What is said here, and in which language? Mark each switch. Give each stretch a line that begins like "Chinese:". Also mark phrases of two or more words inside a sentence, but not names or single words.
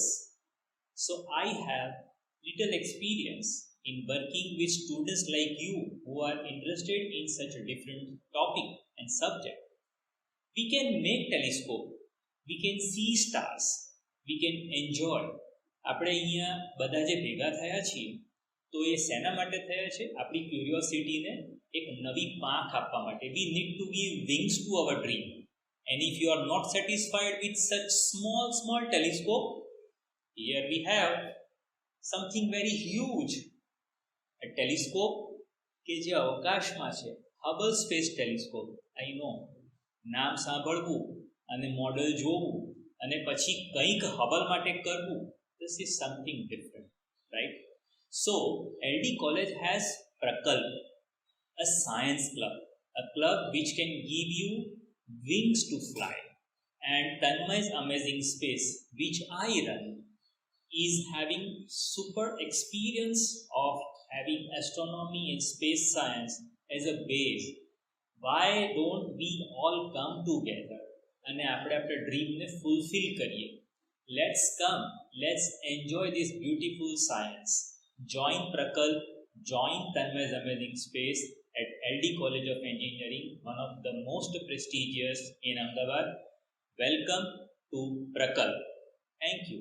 English: So I have little experience in working with students like you who are interested in such a different topic and subject. We can make telescope, we can see stars, we can enjoy.
Gujarati: આપણે અહીંયા બધા જે ભેગા થયા છીએ તો એ શેના માટે થયા છે? આપણી ક્યુરિયોસિટીને એક નવી પાંખ આપવા માટે.
English: We need to give wings to our dream. And if you are not satisfied with such small telescope, here we have something very huge. A telescope
Gujarati: કે જે અવકાશમાં છે, હબલ સ્પેસ ટેલિસ્કોપ.
English: I know,
Gujarati: નામ સાંભળવું અને મોડલ જોવું અને પછી કંઈક હબલ માટે કરવું,
English: this is something different, right? So LD College has Prakalp, a science club, a club which can give you wings to fly. And Tanmay's amazing space, which I run, is having super experience of having astronomy and space science as a base. Why don't we all come together
Gujarati: અને આપણે આપણા ડ્રીમને ફૂલફિલ કરીએ?
English: Let's come, let's enjoy this beautiful science. Join Prakalp, join Tanmay's amazing space at LD College of Engineering, one of the most prestigious in Ahmedabad. Welcome to Prakalp. Thank you.